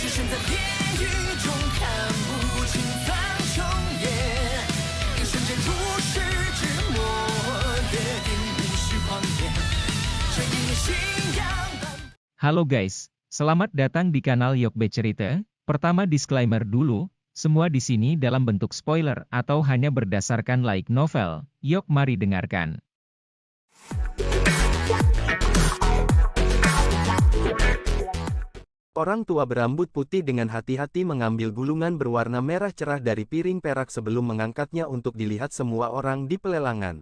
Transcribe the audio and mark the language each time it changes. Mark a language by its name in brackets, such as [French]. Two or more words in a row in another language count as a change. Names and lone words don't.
[Chinese] 在地狱中看不清苍穹野，一瞬间如释之末，约定无需狂野，这一念信仰。 [Indonesian] Halo guys, selamat datang di kanal Yokbe Cerita. Pertama disclaimer dulu, semua di sini dalam bentuk spoiler atau hanya berdasarkan [English] light novel. [Indonesian] Yok mari dengarkan. Orang tua berambut putih dengan hati-hati mengambil gulungan berwarna merah cerah dari piring perak sebelum mengangkatnya untuk dilihat semua orang di pelelangan.